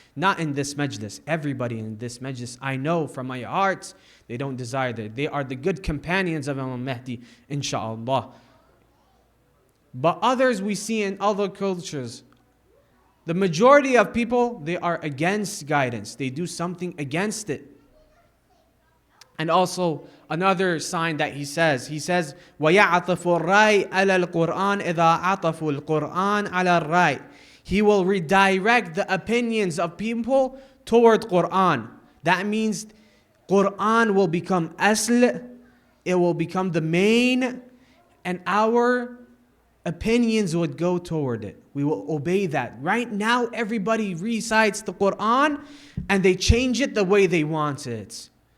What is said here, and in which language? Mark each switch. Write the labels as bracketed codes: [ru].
[en] Not in this majlis. Everybody in this majlis, I know from my heart, they don't desire that. They are the good companions of Imam Mahdi, inshaAllah. But others we see in other cultures, the majority of people, they are against guidance. They do something against it. And also another sign that he says, [ar] وَيَعْطَفُ الرَّيْ عَلَى الْقُرْآنِ إِذَا عَطَفُوا الْقُرْآنِ عَلَى الرَّيْ. [en] He will redirect the opinions of people toward Quran. That means Quran will become asl, it will become the main, and our opinions would go toward it. We will obey that. Right now, everybody recites the Quran and they change it the way they want it.